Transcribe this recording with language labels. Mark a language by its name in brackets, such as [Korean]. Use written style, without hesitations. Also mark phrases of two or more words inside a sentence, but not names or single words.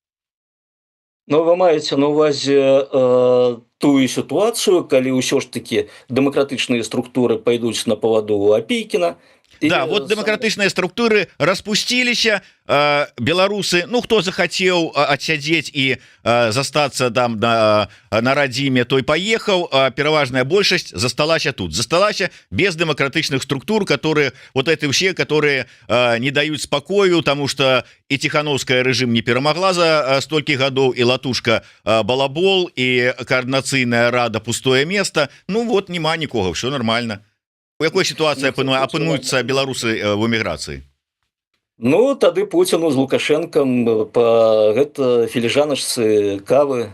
[Belarusian] Ну, вы маеце на ўвазе тую сітуацыю, калі ўсё ж такі дэмакратычныя структуры пайдуць на паваду у Апейкіна. [Russian] Да, вот [Belarusian] дэмакратычныя структуры распусціліся, беларусы, ну хто захацеў адсядзець і застацца там на радзіме, той паехаў, пераважная большасць засталася тут, засталася без дэмакратычных структур, [Russian] которые вот эти все, которые [Belarusian] не даюць спакою, [Russian] тому что [Belarusian] і Ціхановская рэжым не перамагла за столькі гадоў, і латушка балабол, і координацыйная рада [Russian] пустое место. [Belarusian] Ну вот няма нікога, [Russian] все нормально. [Belarusian] У якой сітуацыі апынуюцца беларусы в эміграцыі? Ну, тады Пуціну з Лукашэнкам па гэта філіжаначцы кавы.